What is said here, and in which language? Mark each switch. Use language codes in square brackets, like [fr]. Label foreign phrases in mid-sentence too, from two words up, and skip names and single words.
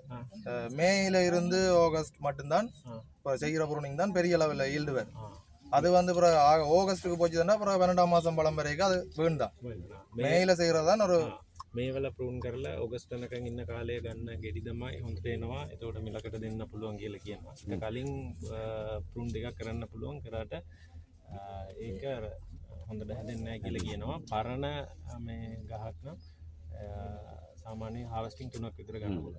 [ta] மேயில இருந்து ஆகஸ்ட் மட்டும்தான் இப்போ செய்கிற ப்ரூனிங் தான் பெரிய லெவலில் ஈல்டு வரும். அது வந்து பிறகு ஆகஸ்ட்டுக்கு போச்சுன்னா அப்புறம் 12ஆம் மாதம் பழம் வரைக்கும் அது வேண்டாம். மேயில செய்கிறது தான் ஒரு [si] මේවල ප්‍රූන් කරලා ඔගස්ට් වෙනකන් ඉන්න කාලය ගන්න ගෙඩි තමයි හොඳට එනවා. එතකොට මිලකට දෙන්න පුළුවන් කියලා කියනවා. ඒක කලින් ප්‍රූන් දෙකක් කරන්න පුළුවන් කරාට ඒක හොඳට හැදෙන්නේ නැහැ කියලා කියනවා. පරණ මේ ගහක් නම් සාමාන්‍යයෙන් හාර්වෙස්ටිං 3ක් විතර ගන්න පුළුවන්.